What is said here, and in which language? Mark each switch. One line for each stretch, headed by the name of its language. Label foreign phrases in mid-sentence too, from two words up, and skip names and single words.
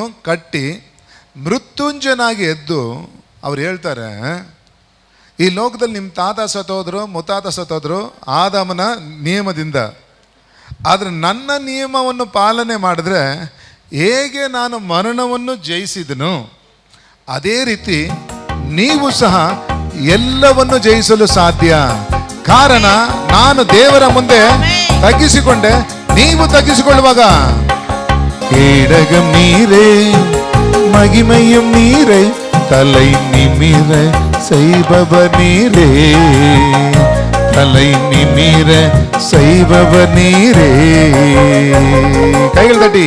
Kannada: ಕಟ್ಟಿ ಮೃತ್ಯುಂಜಯನಾಗಿ ಎದ್ದು ಅವ್ರು ಹೇಳ್ತಾರೆ, ಈ ಲೋಕದಲ್ಲಿ ನಿಮ್ಮ ತಾತ ಸತ್ತೋದ್ರು, ಮುತ್ತಾತ ಸತ್ತೋದ್ರು ಆದಾಮನ ನಿಯಮದಿಂದ, ಆದರೆ ನನ್ನ ನಿಯಮವನ್ನು ಪಾಲನೆ ಮಾಡಿದ್ರೆ ಹೇಗೆ ನಾನು ಮರಣವನ್ನು ಜಯಿಸಿದನು ಅದೇ ರೀತಿ ನೀವು ಸಹ ಎಲ್ಲವನ್ನು ಜಯಿಸಲು ಸಾಧ್ಯ. ಕಾರಣ ನಾನು ದೇವರ ಮುಂದೆ ತಗ್ಗಿಸಿಕೊಂಡೆ, ನೀವು ತಗ್ಗಿಸಿಕೊಳ್ಳುವಾಗ
Tamil: கேடகம் நீரே மகிமையும் நீரே தலை நிமிர செய்பவர் நீரே தலை நிமிர செய்பவர் நீரே. கைகள் தட்டி.